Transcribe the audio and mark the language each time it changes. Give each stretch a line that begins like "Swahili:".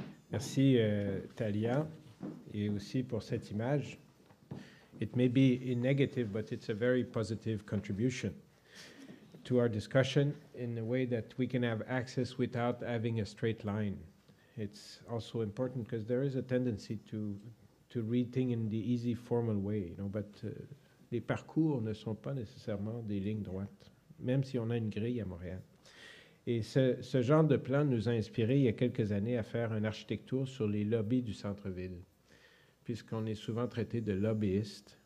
French: Merci, Talia, et aussi pour cette image.
English: It may be in negative, but it's a very positive contribution to our discussion in a way that we can have access without having a straight line. It's also important because there is a tendency to read things in the easy formal way, but
French: les parcours ne sont pas nécessairement des lignes droites, même si on a une grille à Montréal. Et ce genre de plan nous a inspiré il y a quelques années à faire une architecture sur les lobbies du centre-ville, puisqu'on est souvent traité de lobbyiste.